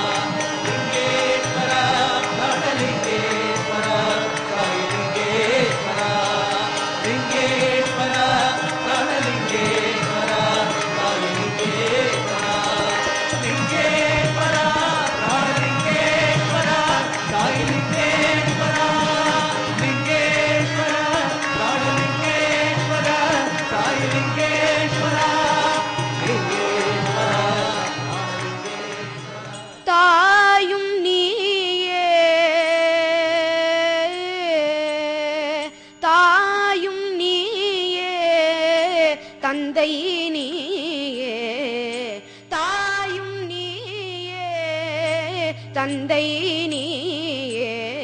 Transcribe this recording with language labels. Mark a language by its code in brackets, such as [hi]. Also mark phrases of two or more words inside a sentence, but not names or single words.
[sa] लिङ्गेश्वरा प्राणलिङ्गेश्वरा साई लिङ्गेश्वरा लिङ्गेश्वरा प्राणलिङ्गेश्वरा साई लिङ्गेश्वरा लिङ्गेश्वरा प्राणलिङ्गेश्वरा साई लिङ्गेश्वरा लिङ्गेश्वरा प्राणलिङ्गेश्वरा साई लिङ्गेश्वरा लिङ्गेश्वरा [ta] தாயும் நீயே தாயும் நீயே தந்தை நீயே தாயும் நீயே தந்தை நீயே